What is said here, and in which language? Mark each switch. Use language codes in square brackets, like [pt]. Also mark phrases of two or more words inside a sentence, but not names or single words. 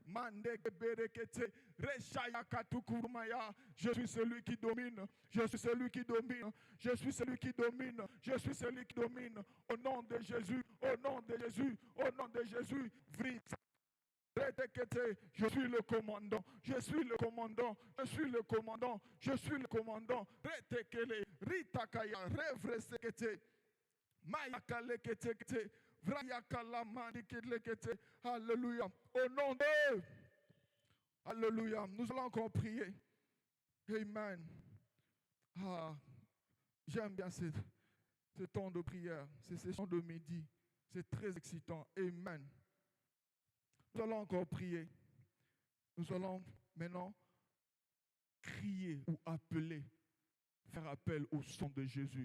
[fr] Je suis celui qui domine, je suis celui qui domine, je suis celui qui domine, je suis celui qui domine. Au nom de Jésus, au nom de Jésus, au nom de Jésus. Je suis le commandant, je suis le commandant, je suis le commandant, je suis le commandant. Ritakaya, revresekete, mayakalekete, vrayakalamandikete. Alléluia. Au nom de... Alléluia. Nous allons encore prier. Amen. Ah, j'aime bien ce temps de prière, ces sessions de midi. C'est très excitant. Amen. Nous allons encore prier. Nous allons maintenant crier ou appeler, faire appel au sang de Jésus.